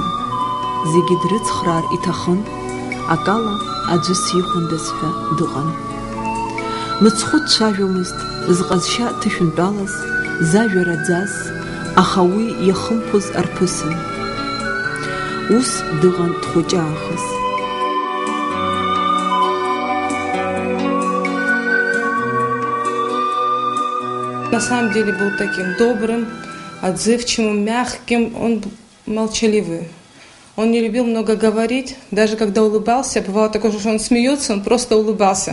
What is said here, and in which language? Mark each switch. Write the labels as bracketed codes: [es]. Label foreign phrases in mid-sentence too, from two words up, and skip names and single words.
[ab] Зегьы дрыцхраар иҭахын, акала аӡәы сихәандаз ҳәа дыҟан. Мыцхәы дцәажәомызт, зҟазшьа ҭышәынтәалаз, зажәа раӡаз, аха уи иахымԥоз арԥысын. Ус дыҟан дхәыҷаахыс. [ru] На самом деле был таким добрым, отзывчивым, мягким, он молчаливый. Он не любил много говорить, даже когда улыбался, бывало такое, что он смеется, он просто улыбался.